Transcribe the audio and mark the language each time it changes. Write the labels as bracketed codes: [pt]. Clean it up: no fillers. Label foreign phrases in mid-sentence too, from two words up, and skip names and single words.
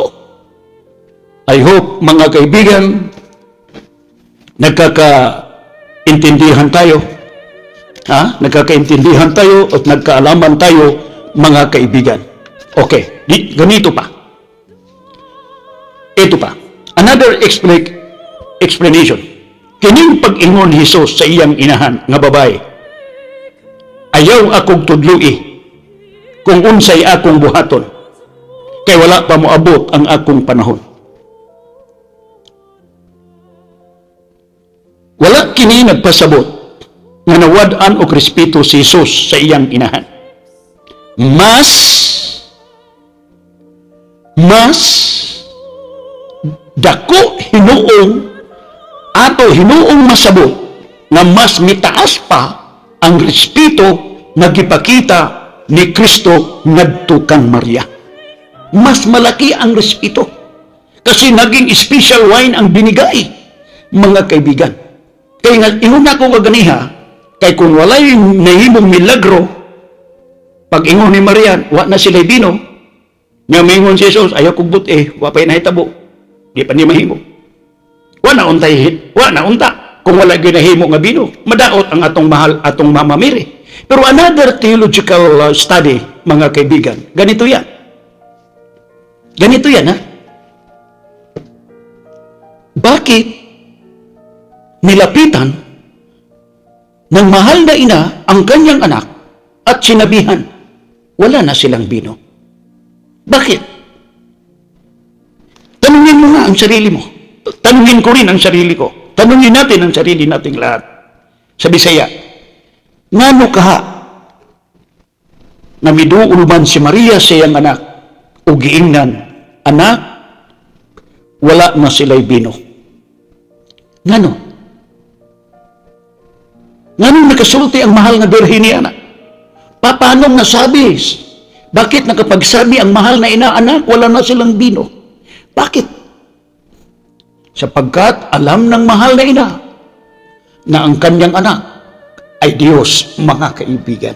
[en] I hope, [tl] mga kaibigan, nagkakaintindihan tayo. Nagkakaintindihan tayo at nagkaalaman tayo, mga kaibigan. Okay, ganito pa. Ito pa. Another explanation. [ceb] Kining pag-ingon Jesus sa iyang inahan nga babae, ayaw akong tudlui, kung unsay akong buhaton, kay wala pa moabot ang akong panahon. Wala kini nagpasabot nga nawad-an og respeto si Jesus sa iyang inahan. Mas dako hinuong masabot nga mas mitaas pa ang respeto nga gipakita ni Kristo ngadto kang Maria. [tl] Mas malaki ang respeto kasi naging [en] special wine [tl] ang binigay, mga kaibigan. [ceb] Kaya nga ingon ako kaganiha, kay kung walay nahimong milagro, pag ingon ni Maria, wa na sila bino, nga maingon si Jesus, ayaw kong buti, wa pa'y nahitabo, di pa ni mahimo. Wa na unta, kung wala ginahimo nga bino, madaot ang atong mahal, atong Mama Mary. [en] Pero another theological study, [tl] mga kaibigan, ganito yan, ha? Bakit nilapitan ng mahal na ina ang kanyang anak at sinabihan, wala na silang bino? Bakit? Tanungin mo nga ang sarili mo. Tanungin ko rin ang sarili ko. Tanungin natin ang sarili nating lahat. Sa Bisaya, [ceb] ngano kaha na miduol man si Maria sa iyang anak o giingnan, anak, wala na sila'y bino. Ngano? Ngano nakasulti ang mahal na birhen ni anak? [tl] Paanong nasabi? Bakit nakapagsabi ang mahal na ina, anak, wala na silang bino? Bakit? Sapagkat alam ng mahal na ina na ang kanyang anak ay Diyos, mga kaibigan.